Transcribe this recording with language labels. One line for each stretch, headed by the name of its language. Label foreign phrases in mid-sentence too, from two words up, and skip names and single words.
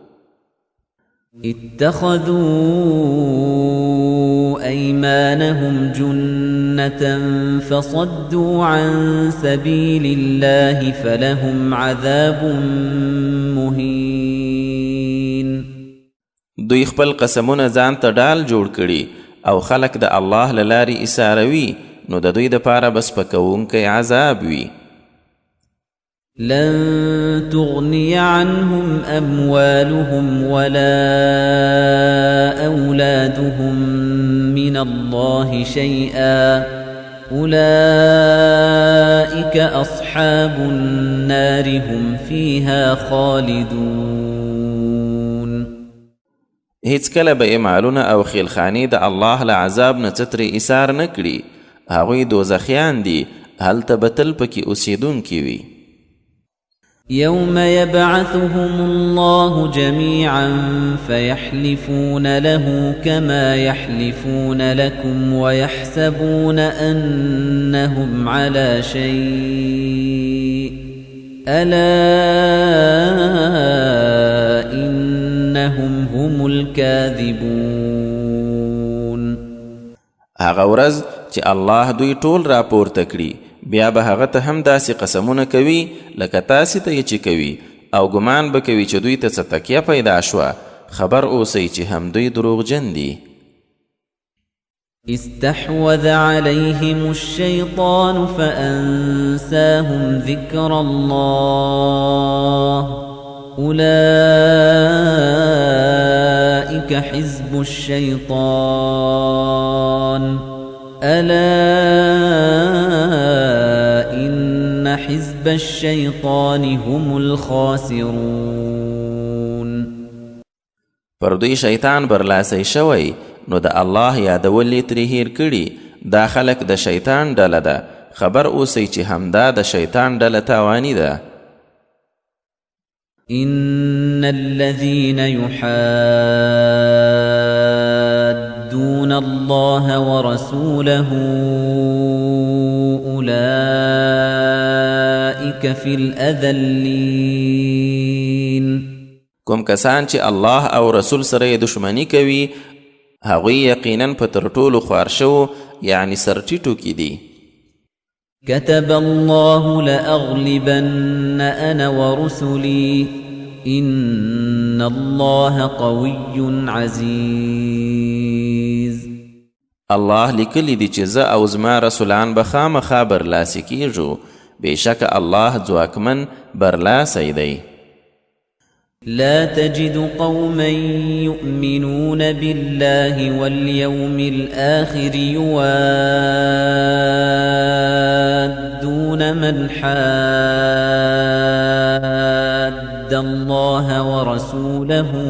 Arabic: اتخذوا أيمانهم جنة فصدوا عن سبيل الله فلهم عذاب مهين.
Pashto: دوی خپل قسمونه ځان ته ډال جوړ کړي او خلق د الله له لارې ایساروي، نو د دوی دپاره بس پکوونکی عذاب وي.
Arabic: لن تغني عنهم أموالهم ولا أولادهم من الله شيئا أولئك أصحاب النار هم فيها خالدون.
Pashto: هیڅ کله به مالونه او خیلخانې د الله له عذاب نه څه ترې ایسار نه کړي، هغوی دوزخیان دي، هلته به تل پکې اوسېدونکي وي.
Arabic: يوم يبعثهم الله جميعا فيحلفون له كما يحلفون لكم ويحسبون أنهم على شيء ألا إنهم هم الكاذبون.
Pashto: هغه ورځ چې الله دوی ټول راپورته کړي، بیا به هغه ته هم داسې قسمونه کوي لکه تاسې ته یې چې کوي، او ګمان به کوي چې دوی ته څه تکیه پیدا شوه. خبر اوسئ چې هم دوی دروغجن دي.
Arabic: استحوذ عليهم الشيطان فأنساهم ذكر الله أولئك حزب الشيطان ألا إن حزب حزب الشيطان هم الخاسرون.
Pashto: پر دوی شیطان برلاسی شوی نو د الله یادول ترې هیر کړي. دا خلک د شیطان ډله ده. خبر اوسئ چې همدا د شیطان ډله تاوانی ده.
Arabic: إن الذين يحادون الله ورسوله أولئك في الأذلين.
Pashto: کوم کسان چې الله او رسول سره دشمنی کوي هغوی یقینا په تر ټولو خوار شو یعنی سرټیټو کې دي.
Arabic: كتب الله لأغلبن أنا ورسلي إن الله قوي عزيز.
Pashto: الله لیکلی دی چې زه او زما رسولان به خامخا برلاسی کیږو. بېشکه الله ځواکمن برلاسی دی.
Arabic: لا تجد قوما يؤمنون بالله واليوم الآخر يوادون من حاد الله ورسوله